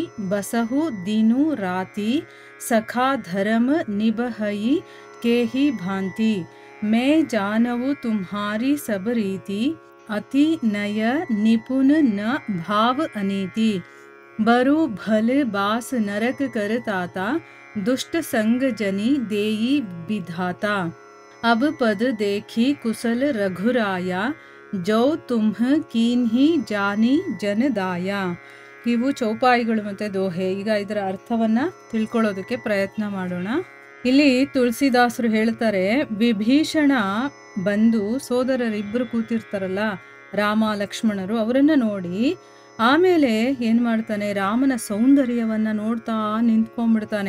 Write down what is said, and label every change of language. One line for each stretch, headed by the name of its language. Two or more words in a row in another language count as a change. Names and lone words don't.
Awadhi: बसहु दिनु राती सखा धर्म निबहई के ही भांति मैं जानवु तुम्हारी सब रीति अति नय निपुण न भाव अनीति बरु भल बास नरक करताता दुष्ट संग जनी देई विधाता अब पद देखी कुशल रघुराया जो तुम्ह कीन्ही जानी जनदाया.
Kannada: ಇವು ಚೌಪಾಯಿಗಳು ಮತ್ತು ದೋಹೆ. ಈಗ ಇದರ ಅರ್ಥವನ್ನು ತಿಳ್ಕೊಳ್ಳೋದಕ್ಕೆ ಪ್ರಯತ್ನ ಮಾಡೋಣ. ಇಲ್ಲಿ ತುಳಸಿದಾಸರು ಹೇಳ್ತಾರೆ, ವಿಭೀಷಣ ಬಂದು ಸೋದರರಿಬ್ಬರು ಕೂತಿರ್ತಾರಲ್ಲ, ರಾಮ ಲಕ್ಷ್ಮಣರು, ಅವರನ್ನು ನೋಡಿ ಆಮೇಲೆ ಏನು ಮಾಡ್ತಾನೆ, ರಾಮನ ಸೌಂದರ್ಯವನ್ನು ನೋಡ್ತಾ ನಿಂತ್ಕೊಂಡ್ಬಿಡ್ತಾನೆ.